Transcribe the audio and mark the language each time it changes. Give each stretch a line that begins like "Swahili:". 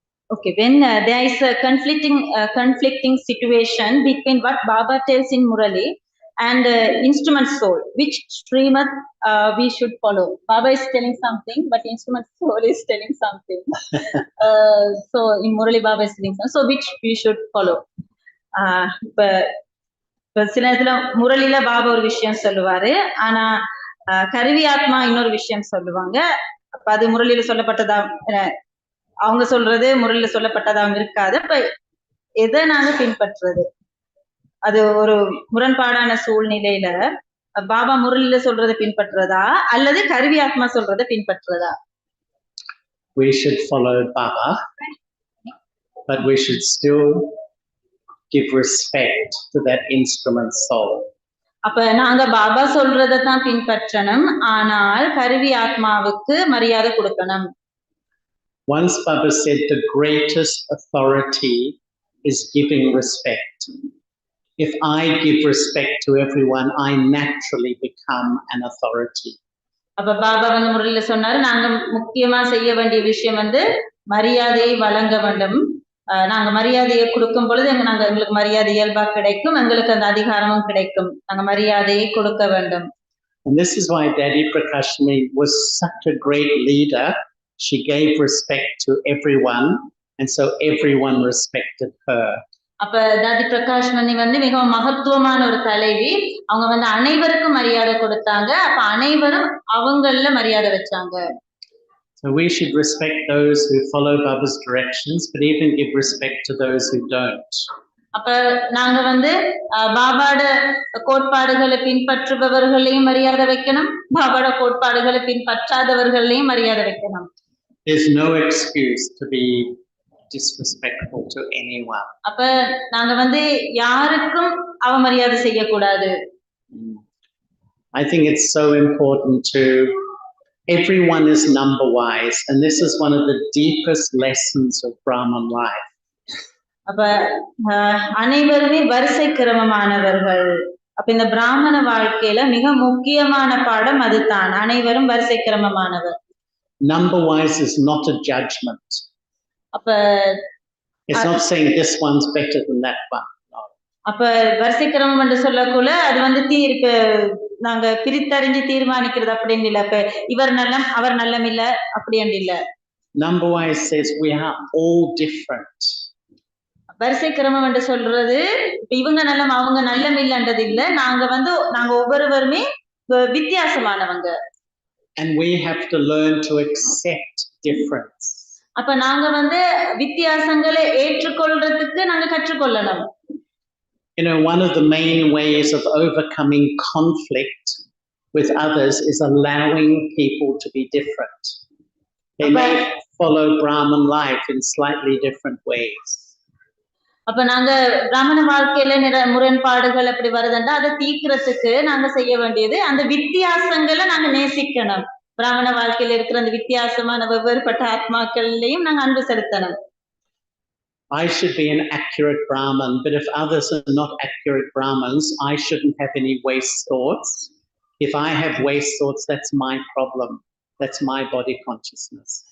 English: Okay, when there is a conflicting situation between what Baba tells in Murali and instrument soul. Which Srimad we should follow? Baba is telling something, but instrument soul is telling something. So in Murali Baba is telling something. So which we should follow?
Tamil: இப்ப சில இதுல முரளியில பாபா ஒரு விஷயம் சொல்லுவாரு, ஆனா கருவி ஆத்மா இன்னொரு விஷயம் சொல்லுவாங்க. அப்ப அது முரளியில சொல்லப்பட்டதா, அவங்க சொல்றது முரளியில சொல்லப்பட்டதாகவும் இருக்காது. அப்ப எதை நாங்க பின்பற்றுறது? அது ஒரு முரண்பாடான சூழ்நிலையில பாபா முரளியில சொல்றதை பின்பற்றுறதா அல்லது கருவி ஆத்மா சொல்றதை பின்பற்றுறதா?
English: We should follow Baba, but we should still give respect to that instrument soul.
Tamil: அப்ப நாங்க பாபா சொல்றதை தான் பின்பற்றணும், ஆனால் கருவி ஆத்மாவுக்கு மரியாதை கொடுக்கணும்.
English: Once Baba said the greatest authority is giving respect. If I give respect to everyone, I naturally become an authority.
Tamil: அப்ப பாபா வந்து முறையில சொன்னாரு, நாங்க முக்கியமா செய்ய வேண்டிய விஷயம் வந்து மரியாதையை வழங்க வேண்டும். நாங்க மரியாதையை கொடுக்கும் பொழுது எங்களுக்கு மரியாதை இயல்பா கிடைக்கும், எங்களுக்கு அந்த அதிகாரமும் கிடைக்கும். நாங்க மரியாதையை கொடுக்க வேண்டும்.
English: And this is why Daddy Prakashini was such a great leader. She gave respect to everyone, and so everyone respected her.
Tamil: அப்ப தாதி பிரகாஷ்மணி வந்து மிகவும் மகத்துவமான ஒரு தலைவி. அவங்க வந்து அனைவருக்கும் மரியாதை கொடுத்தாங்க. அப்ப அனைவரும் அவங்கள மரியாதை வச்சாங்க.
English: So we should respect those who follow Baba's directions, but even give respect to those who don't.
Tamil: அப்ப நாங்க வந்து பாபாவோட கோட்பாடுகளை பின்பற்றுபவர்களையும் மரியாதை வைக்கணும், பாபாவோட கோட்பாடுகளை பின்பற்றாதவர்களையும் மரியாதை வைக்கணும்.
English: There's no excuse to be disrespectful to anyone.
Tamil: அப்ப நாங்க வந்து யாருக்கும் அவமரியாதை செய்யக்கூடாது.
English: I think it's so important to everyone is number wise, and this is one of the deepest lessons of Brahman life.
Tamil: அப்ப அனைவருமே வரிசை கிரமமானவர்கள். அப்ப இந்த பிராமண வாழ்க்கையில மிக முக்கியமான பாடம் அதுதான், அனைவரும் வரிசை கிரமமானவர்.
English: Number wise is not a judgment.
Tamil: அப்ப
English: it's not saying this one's better than that one. No.
Tamil: அப்ப வரிசை கிரமம் என்று சொல்லக்குள்ள அது வந்து தீர்ப்பு நாங்க பிரித்தறிஞ்சு தீர்மானிக்கிறது அப்படின்னு இல்ல. இப்ப இவர் நல்லம் அவர் நல்லம் இல்ல அப்படின்னு இல்ல.
English: Number wise says we are all different.
Tamil: வரிசை கிரமம் என்று சொல்றது இவங்க நல்லம் அவங்க நல்லம் இல்லன்றது இல்ல, நாங்க ஒவ்வொருவருமே வித்தியாசமானவங்க.
English: And we have to learn to accept difference.
Tamil: அப்ப நாங்க வந்து வித்தியாசங்களை ஏற்றுக்கொள்றதுக்கு நாங்க கற்றுக்கொள்ளணும்.
English: You know, one of the main ways of overcoming conflict with others is allowing people to be different. They may follow Brahman life in slightly different ways.
Tamil: அப்ப நாங்க பிராமண வாழ்க்கையில முரண்பாடுகள் அப்படி வருதுண்டா அதை தீர்க்கிறதுக்கு நாங்க செய்ய வேண்டியது அந்த வித்தியாசங்களை நாங்க நேசிக்கணும். பிராமண வாழ்க்கையில இருக்கிற அந்த வித்தியாசமான வெவ்வேறுபட்ட ஆத்மாக்கள்லையும் நாங்க அன்பு செலுத்தணும்.
English: I should be an accurate Brahman, but if others are not accurate Brahmins, I shouldn't have any waste thoughts. If I have waste thoughts, that's my problem. That's my body consciousness.